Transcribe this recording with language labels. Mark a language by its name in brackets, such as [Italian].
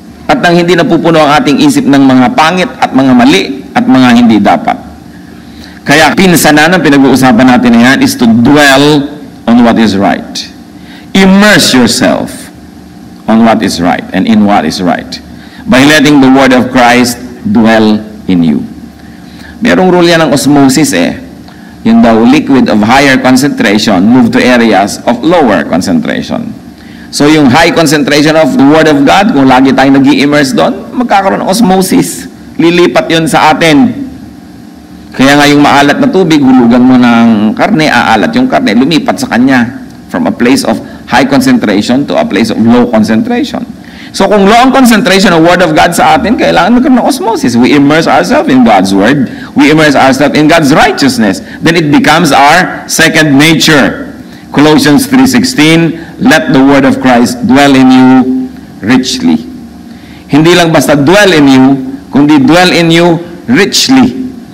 [Filipino] At nang hindi napupuno ang ating isip ng mga pangit at mga mali at mga hindi dapat. Kaya pinsanan ang pinag-uusapan natin na yan [English] is to dwell on what is right. Immerse yourself on what is right and in what is right by letting the Word of Christ dwell in you. [Filipino] Merong [English] rule [Filipino] yan ng [English] osmosis [Filipino] Yung daw [English] liquid of higher concentration move to areas of lower concentration. [Filipino] So yung [English] high concentration of the Word of God, [Filipino] kung lagi tayong nag-i-immerse doon, magkakaroon ng osmosis. Lilipat yun sa atin. Kaya nga yung maalat na tubig, hulugan mo ng karne, aalat yung karne, lumipat sa kanya. [English] From a place of high concentration to a place of low concentration. [Filipino] So kung low ang concentration ng Word of God sa atin, kailangan magkaroon ng osmosis. [English] We immerse ourselves in God's Word. We immerse ourselves in God's righteousness. Then it becomes our second nature. Colossians 3:16, let the Word of Christ dwell in you richly. [Filipino] Hindi lang basta [English] dwell in you, [Filipino] kundi [English] dwell in you richly.